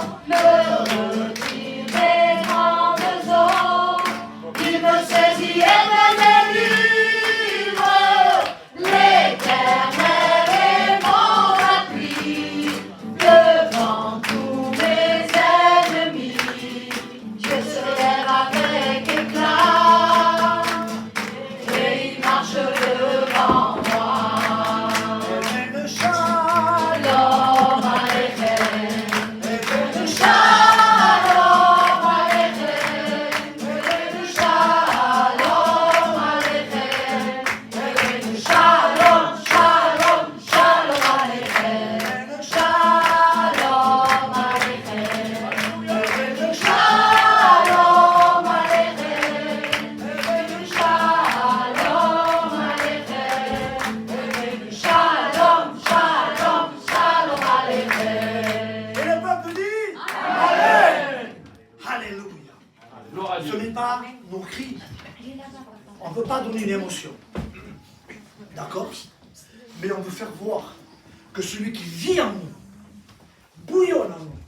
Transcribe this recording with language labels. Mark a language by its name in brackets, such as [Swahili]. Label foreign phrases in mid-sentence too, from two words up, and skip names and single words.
[French] me retire des grandes eaux, il me saisit et me délivre, l'Éternel est mon appui, devant tous mes ennemis, Dieu se lève avec éclat, et il marche devant moi. [Hebrew] שלום עליכם, שלום עליכם, שלום עליכם, שלום, שלום, שלום עליכם, שלום עליכם, שלום עליכם, שלום עליכם, שלום, שלום, שלום עליכם. [French] Et le peuple dit Amen. Alléluia. Ce n'est pas nos cris. On ne peut pas donner une émotion. D'accord? Mais on veut faire voir que celui qui vit en nous bouillonne en nous.